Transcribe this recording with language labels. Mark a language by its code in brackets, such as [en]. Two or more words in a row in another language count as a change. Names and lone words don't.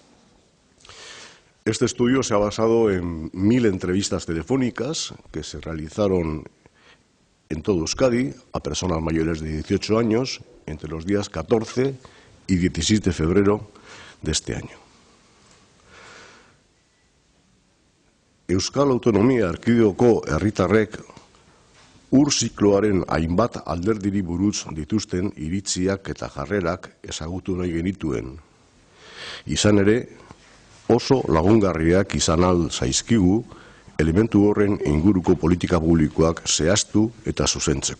[es] Este estudio se ha basado en 1.000 entrevistas telefónicas que se realizaron en todo Euskadi a personas mayores de 18 años entre los días 14 y 16 de febrero de este año. [eu] Euskal Autonomia Erkidegoko herritarrek ur zikloaren hainbat alderdiri buruz dituzten iritziak eta jarrerak ezagutu nahi genituen. Izan ere, oso lagungarriak izan ahal zaizkigu elementu horren inguruko politika publikoak zehaztu eta zuzentzeko.